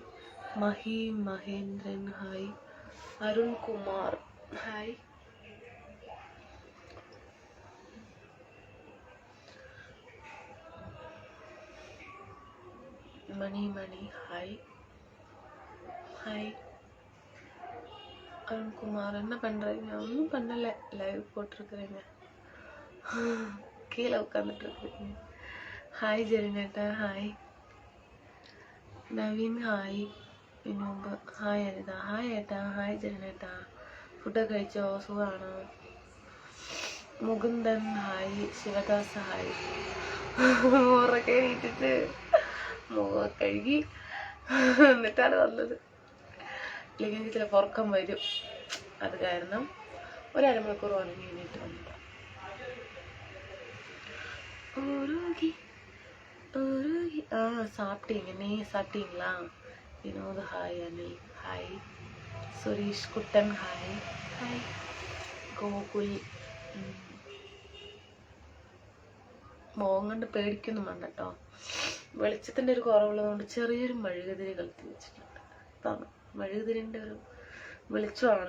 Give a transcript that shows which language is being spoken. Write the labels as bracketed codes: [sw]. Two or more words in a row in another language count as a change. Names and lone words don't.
[en] Mahi Mahendran. Hi. Arun Kumar. Hi. Mani. Hi. Hi. Arun Kumar. [ta] என்ன பண்றீங்க? ஒன்றும் பண்ணல, லைவ் போட்டிருக்கிறேங்க. கீழே உட்காந்துட்டு இருக்கீங்க. [ml] ഹായ് ജെറിനേട്ടാ. ഹായ് നവീൻ. ഹായ് വിനോബ്. ഹായ് അനിത. ഹായ് ഏട്ടാ. ഹായ് ജെറിനേട്ടാ. ഫുഡൊക്കെ കഴിച്ചോ? സുഖമാണോ? മുകുന്ദൻ. ഹായ് ശിവദാസ്. ഹായ്. മുറൊക്കെ എണീറ്റിട്ട് മുഖം കഴുകി എന്നിട്ടാണ് വന്നത്. ഇല്ലെങ്കിൽ ചില ഉറക്കം വരും. അത് കാരണം ഒരു അരമണിക്കൂർ ഉറങ്ങി എണീറ്റ് വന്നത്. [ta] சாப்பிட்டீங்க. நீ சாப்பிட்டீங்களா? வினோத். ஹாய் அனில். ஹாய் സുരേഷ് കുട്ടൻ. ഹായ്. [ml] ഹായ് ഗോകുൽ. മോൻ കണ്ട് പേടിക്കൊന്നും വേണ്ട കേട്ടോ. വെളിച്ചത്തിൻ്റെ ഒരു കുറവുള്ളതുകൊണ്ട് ചെറിയൊരു മെഴുകുതിരി കളത്തി വെച്ചിട്ടുണ്ട്. അപ്പം മെഴുകുതിരിൻ്റെ ഒരു വെളിച്ചമാണ്.